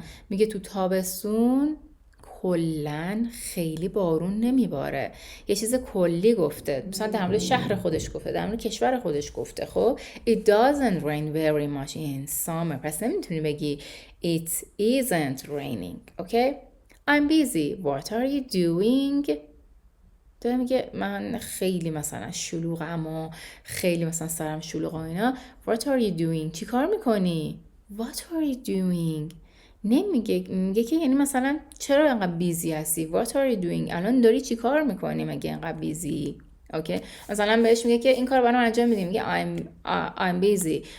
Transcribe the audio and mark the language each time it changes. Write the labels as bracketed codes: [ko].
[fa] میگه تو تابستون کلن خیلی بارون نمیباره. یه چیز کلی گفته، مثلا در مورد شهر خودش گفته، در مورد کشور خودش گفته. [en] خب it doesn't rain very much in summer. [fa] پس نمیتونی بگی [en] it isn't raining. Okay? I'm busy. What are you doing؟ [fa] داره میگه من خیلی مثلا شلوغم و خیلی مثلا سرم شلوغ و اینا. [en] What are you doing؟ [fa] چی کار میکنی؟ What are you doing؟ نمیگه، میگه که یعنی مثلا چرا اینقدر بیزی هستی؟ What are you doing؟ الان داری چی کار میکنی مگه اینقدر بیزی؟ اوکی، مثلا بهش میگه که این کار برام انجام میدی، میگه [en] I'm busy.